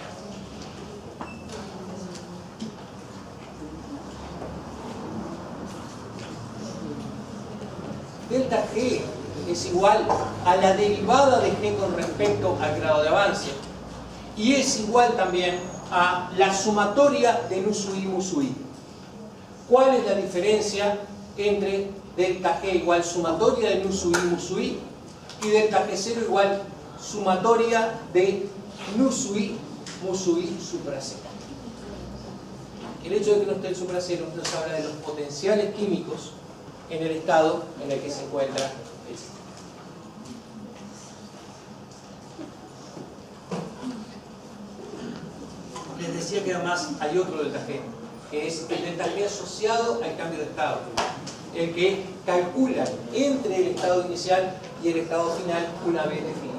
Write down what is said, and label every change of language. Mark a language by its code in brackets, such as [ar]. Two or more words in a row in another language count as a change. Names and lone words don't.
[es] Delta G es igual a la derivada de G con respecto al grado de avance, y es igual también a la sumatoria de nu sub i mu sub i. ¿Cuál es la diferencia entre delta G igual sumatoria de nu sub i mu sub i y delta G0 igual sumatoria de nu sub i mu sub i supra cero? El hecho de que no esté el supra cero nos habla de los potenciales químicos en el estado en el que se encuentra el sistema. Les decía que además hay otro delta G, que es el delta G asociado al cambio de estado, el que calcula entre el estado inicial y el estado final una vez definidos.